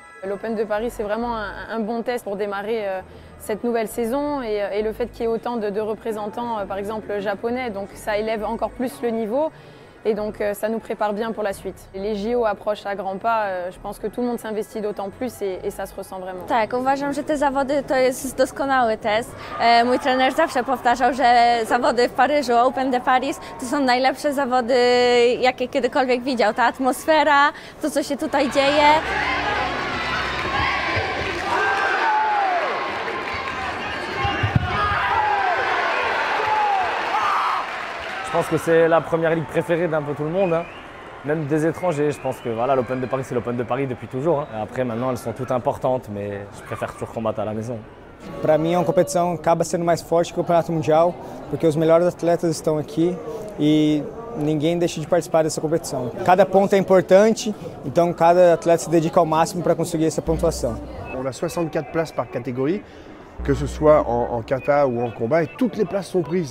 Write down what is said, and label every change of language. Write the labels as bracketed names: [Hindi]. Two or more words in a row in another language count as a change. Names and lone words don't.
[French] L'Open de Paris, c'est vraiment un bon test pour démarrer cette nouvelle saison et le fait qu'il y ait autant de représentants, par exemple japonais, donc ça élève encore plus le niveau. Et donc ça nous prépare bien pour la suite. Les JO approchent à grands pas, je pense que tout le monde s'investit d'autant plus et ça se ressent vraiment. [Polish] Tak, uważam, że te zawody to jest doskonały test. Mój trener zawsze powtarzał, że zawody w Paryżu, Open de Paris, to są najlepsze zawody, jakie kiedykolwiek widział. Ta atmosfera, to co się tutaj dzieje. [French] Je pense que c'est la première ligue préférée d'un peu tout le monde, hein. Même des étrangers. Je pense que voilà, l'Open de Paris, c'est l'Open de Paris depuis toujours, hein. Après, maintenant, elles sont toutes importantes, mais je préfère toujours combattre à la maison. [Portuguese] Para mim, a competição acaba sendo mais forte que o Campeonato Mundial, porque os melhores atletas estão aqui e ninguém deixa de participar dessa competição. Cada ponto é importante, então cada atleta se dedica ao máximo para conseguir essa pontuação. [French] On a 64 places par catégorie, que ce soit en kata ou en combat, et toutes les places sont prises.